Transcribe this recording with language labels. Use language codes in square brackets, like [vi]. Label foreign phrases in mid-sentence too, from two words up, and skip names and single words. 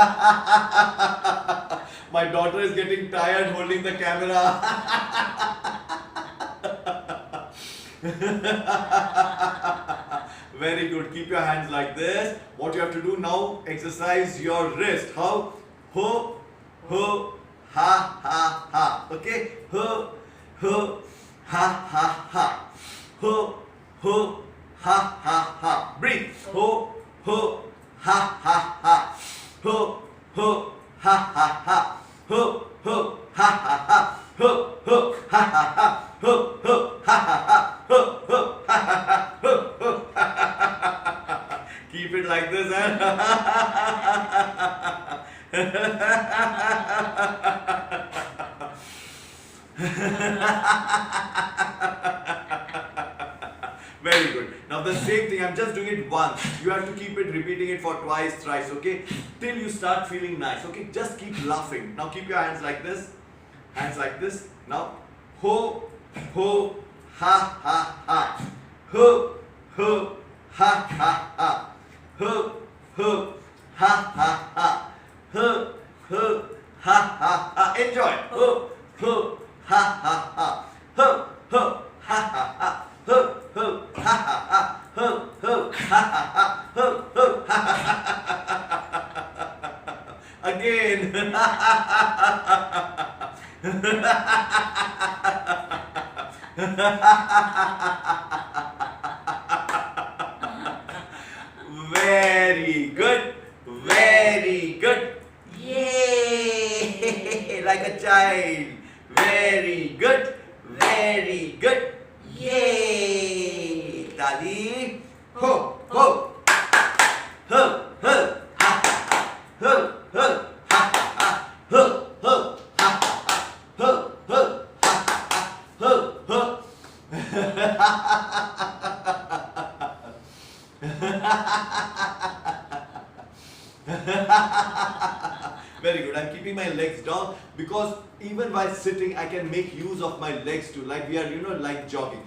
[en] My daughter is getting tired holding the camera. Very good. Keep your hands like this. What you have to do now, exercise your wrist. How? Ho, ho, ha, ha, ha. Okay? Ho, ho, ha, ha, ha. Ho, ho, ha, ha, ha. Breathe. Ho, ho, ha, ha, ha. Ho, ho, ha, ha, ha. Ho, ho, ha, ha, ha. Ho, ho, ha, ha, ha. Ho, ho, ha, ha, ha. Ho, ho, ha, ha, ha. Ho, ho, ha, ha, ha. Keep it like this, Very good. Now the same thing, I'm just doing it once. You have to keep it, repeating it for twice, thrice, okay? Till you start feeling nice, okay? Just keep laughing. Now keep your hands like this. Hands like this. Now, ho, ho, ha, ha, ha. Ho, ho, ha, ha, ha. Ho, ho, ha, ha, ha. Ho, ho, ha, ha, ha. Enjoy. Ho, ho, ha, ha, ha. Ho, ho, ha, ha, ha. Ho, ho, ha, ha, ha. Ho, ho, ha, ha, ha. Ho, ho, ha, ha, ha. Again. Very good. Very good. Yay! Like a child. Very good. Very good. Yay! Tali. Ho, ho. Ho, ho. Ha, ha. Ho, ho. Ha, ha. Ho, ho. Ha, ha. Ho, ho. Ha, ha. Ho, ho. Very good. I'm keeping my legs down because even while sitting I can make use of my legs too, like we are, like jogging.